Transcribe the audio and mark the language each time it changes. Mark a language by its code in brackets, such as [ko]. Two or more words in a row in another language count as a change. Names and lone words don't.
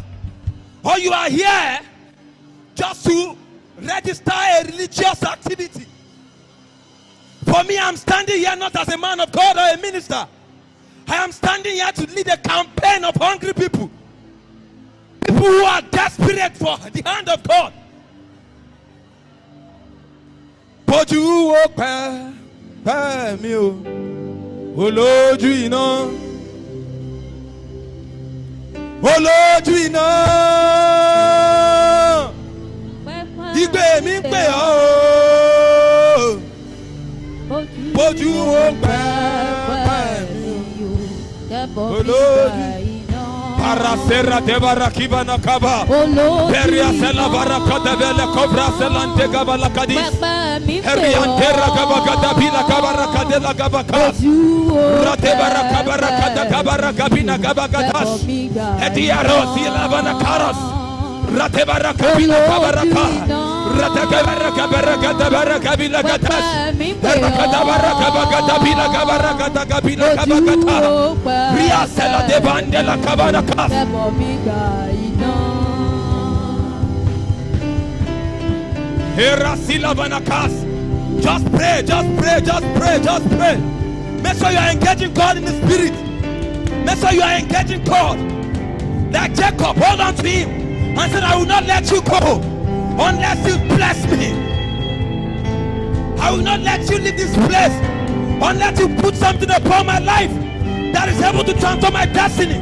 [en] Or you are here just to register a religious activity? For me, I'm standing here not as a man of God or a minister. I am standing here to lead a campaign of hungry people. People who are desperate for the hand of God. [yo] Bójú ó pẹ́ mi o, olójú iná. Olójú iná. Ìgbé mi ń pè ọ́ o. Bójú ó pẹ́ mi o, olójú. Parasera de barakiba na kaba. Peria sela baraka de vele cobra selante gabala kadis. Heriantera gabagada bila gabaraka de la gabakas. Rate baraka baraka da gabaraka bina gabagatas. Hediaro sila bana karas. Rate baraka bina gabaraka. Rate gabaraka baraka da baraka bila gatas. Baraka baraka bagada bila gabaraka da gabila gabagata. Ria sela de bande la kabarakas. Hera sila banakas. [en] Just pray, just pray, just pray, just pray. Make sure you are engaging God in the spirit. Make sure you are engaging God. Like Jacob, hold on to him and said, I will not let you go unless you bless me. I will not let you leave this place unless you put something upon my life that is able to transform my destiny.